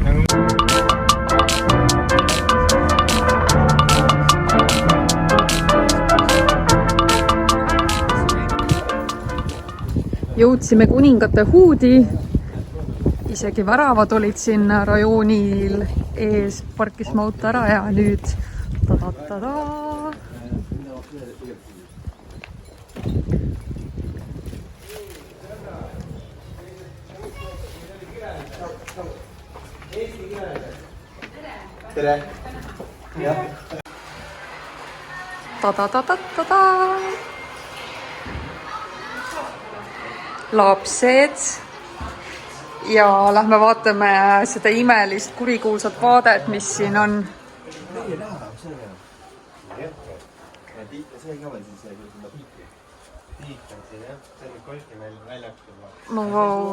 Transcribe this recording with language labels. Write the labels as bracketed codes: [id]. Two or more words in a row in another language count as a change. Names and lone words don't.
[et] Jõudsime kuningate huudi. Isegi väravad olid siin rajoonil ees, parkisime auto ära ja nüüd tada-tada. Tere! Tada-tada-tada! Lapsed. Ja lähme vaatame seda imelist kurikuulsat vaadet, mis siin on. No vau.